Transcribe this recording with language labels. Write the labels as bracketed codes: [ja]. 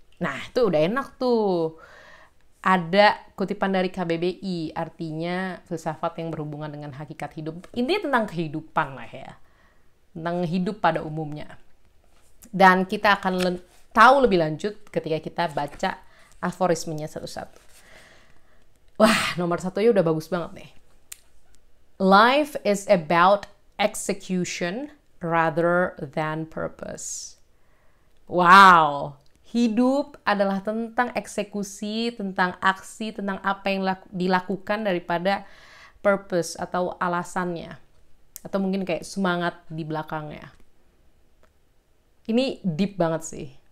[id] Nah, itu udah enak tuh. Ada kutipan dari KBBI, artinya filsafat yang berhubungan dengan hakikat hidup. Intinya tentang kehidupan lah ya. Tentang hidup pada umumnya. Dan kita akan tahu lebih lanjut ketika kita baca aforismenya satu-satu. Wah, nomor 1 ya udah bagus banget nih. [en] Life is about execution rather than purpose. [id] Wow, hidup adalah tentang eksekusi, tentang aksi, tentang apa yang dilakukan daripada purpose atau alasannya. Atau mungkin kayak semangat di belakangnya. Ini deep banget sih.